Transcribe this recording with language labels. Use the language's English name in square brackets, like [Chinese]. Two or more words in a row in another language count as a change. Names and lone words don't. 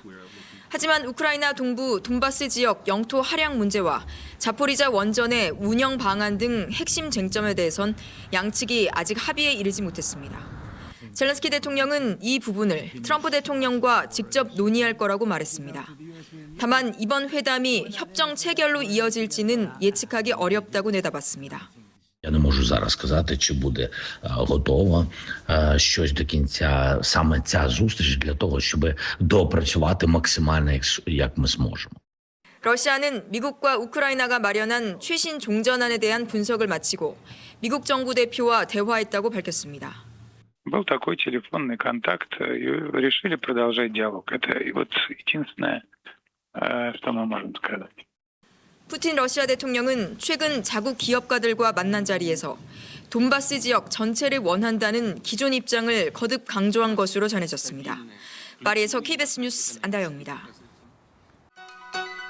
[Korean] 하지만 우크라이나 동부 돈바스 지역 영토 할약 문제와 자포리자 원전의 운영 방안 등 핵심 쟁점에 대해선 양측이 아직 합의에 이르지 못했습니다. 젤렌스키 대통령은 이 부분을 트럼프 대통령과 직접 논의할 거라고 말했습니다. 다만 이번 회담이 협정 체결로 이어질지는 예측하기 어렵다고 내다봤습니다. [Ukrainian] Я не можу зараз сказати, чи буде готово щось до кінця саме ця зустріч для того, щоб доопрацювати максимально, як ми зможемо. [Korean] 러시아는 미국과 우크라이나가 마련한 최신 종전안에 대한 분석을 마치고 미국 정부 대표와 대화했다고 밝혔습니다. [Russian] Был такой телефонный контакт и решили продолжать диалог. Это вот единственное, что мы можем сказать. [Korean] 푸틴 러시아 대통령은 최근 자국 기업가들과 만난 자리에서 돈바스 지역 전체를 원한다는 기존 입장을 거듭 강조한 것으로 전해졌습니다. 파리에서 KBS 뉴스 안다영입니다.